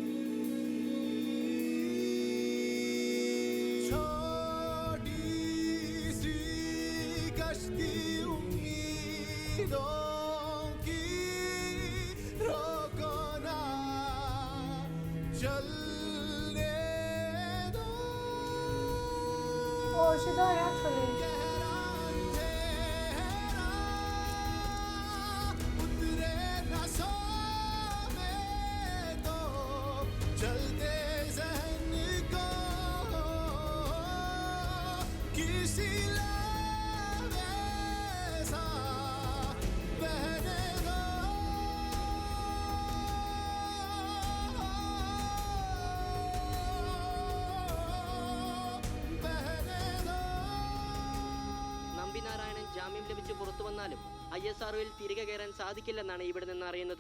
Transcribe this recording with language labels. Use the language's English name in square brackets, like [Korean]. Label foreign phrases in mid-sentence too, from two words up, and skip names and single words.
[Hindi] छोटी सी कश्ती उम्मीदों की रोको ना, चलने दो. [English] Oh, she died actually. [Hindi] उतरे नसों में तो चलते जहन को किसी लावे सा बहने दो. [Malayalam] നമ്പിനാരായണൻ ജാമ്യം ലഭിച്ച് പുറത്തു വന്നാലും ISROയിൽ തിരികെ കയറാൻ സാധിക്കില്ലെന്നാണ് ഇവിടെ നിന്ന് അറിയുന്നത്.